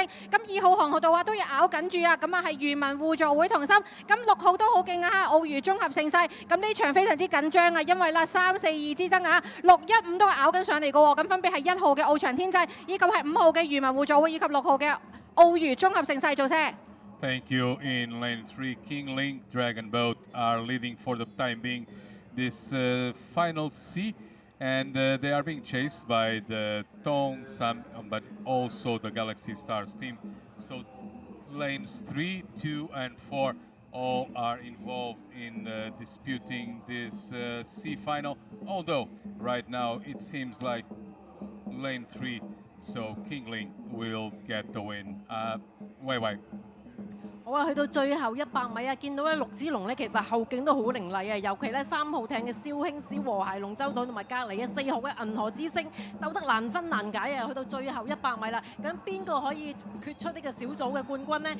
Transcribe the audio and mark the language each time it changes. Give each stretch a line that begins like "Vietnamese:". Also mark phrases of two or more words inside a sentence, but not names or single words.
Cantonese: 咁2號航道啊都要咬緊住啊，咁啊係漁民互助會同心。咁6號都好勁啊，澳娛綜合盛世。咁呢場非常之緊張啊，因為啦3-4-2之爭啊，6-1-5都係咬緊上嚟嘅喎。咁分別係1號嘅翱翔天際，以及係5號嘅漁民互助會，以及6號嘅澳娛綜合盛世做車。
English: Thank you. In lane 3, King Link, Dragon Boat are leading for the time being this final C, and they are being chased by the Tongsam, but also the Galaxy Stars team. So lanes 3, 2, and 4 all are involved in disputing this C final. Although right now it seems like lane 3, so King Link will get the win. Wei.
Cantonese: 好啊，去到最後100米啊，見到咧陸之龍咧，其實後勁都好凌厲啊，尤其咧3號艇嘅肇慶市和諧龍舟隊同埋隔離嘅4號嘅銀河之星鬥得難分難解啊！去到最後100米啦，咁邊個可以決出呢個小組嘅冠軍呢？